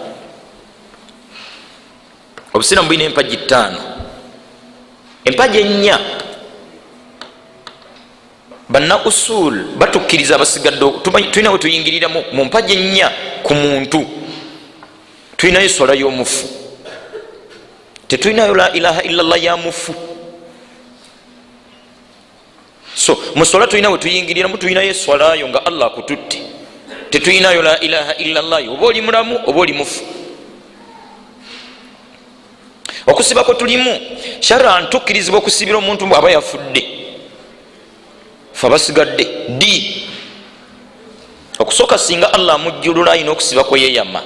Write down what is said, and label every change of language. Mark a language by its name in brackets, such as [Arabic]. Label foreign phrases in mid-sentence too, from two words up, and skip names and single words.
[Ganda] Obusiraamu bulina empagi ttaano. Empagi ennya banna usul batukkiriza abasigadde, tulina we tuyingirira mu mpagi ennya ku muntu. Tulinayo swala y'omufu, tetulinayo [Arabic] لا إله إلا الله [Ganda] ya mufu. So muswala tulina we tuyingiriramu, tulinayo eswalayo nga Allah akututte, tetulinayo [Arabic] لا إله إلا الله [Ganda] oba oli mulamu oba oli mufu. Okusibako tulimu sharan, tukkirizibwa okusibira omuntu aba yafudde, fe abasigadde di okusooka singa Allah amujjulula ayina okusibako yeyama.